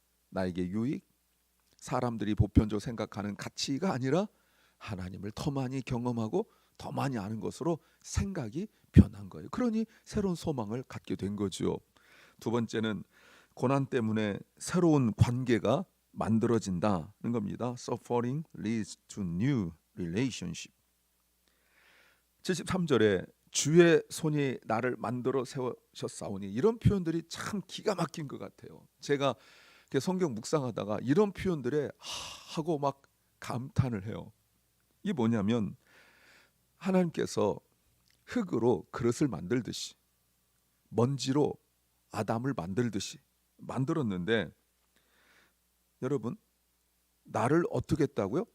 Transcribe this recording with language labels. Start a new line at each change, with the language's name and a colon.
Korean: 나에게 유익, 사람들이 보편적으로 생각하는 가치가 아니라 하나님을 더 많이 경험하고 더 많이 아는 것으로 생각이 변한 거예요. 그러니 새로운 소망을 갖게 된 거죠. 두 번째는 고난 때문에 새로운 관계가 만들어진다는 겁니다.
English: Suffering leads to new relationship.
Korean: 73절에 주의 손이 나를 만들어 세우셨사오니, 이런 표현들이 참 기가 막힌 것 같아요. 제가 성경 묵상하다가 이런 표현들에 하고 막 감탄을 해요. 이게 뭐냐면 하나님께서 흙으로 그릇을 만들듯이, 먼지로 아담을 만들듯이 만들었는데, 여러분, 나를 어떻게 했다고요?